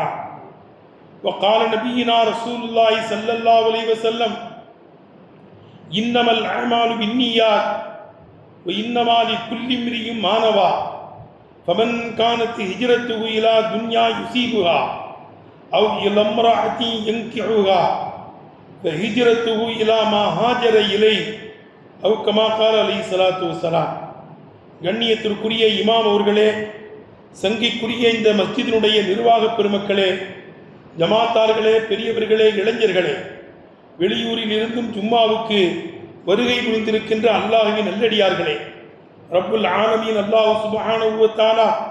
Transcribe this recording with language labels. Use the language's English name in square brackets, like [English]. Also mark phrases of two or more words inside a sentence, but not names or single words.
[Arabic] وقال نبينا رسول الله صلى الله عليه وسلم إنما الأعمال بالنيات وإنما لكل امرئ ما نوى فمن كانت هجرته إلى دنيا يصيبها أو إلى امرأة ينكحها فهجرته إلى ما هاجر إليه أو كما قال عليه الصلاة والسلام. [Tamil] கண்ணியத்திற்குரிய இமாம் அவர்களே, சங்கைக்குரிய இந்த மஸ்ஜிதினுடைய நிர்வாக பெருமக்களே, ஜமாத்தார்களே, பெரியவர்களே, இளைஞர்களே, வெளியூரில் இருந்தும் ஜும்மாவுக்கு வருகை புரிந்திருக்கின்ற அல்லாஹ்வின் நல்லடியார்களே, [Arabic] رب العالمين الله سبحانه وتعالى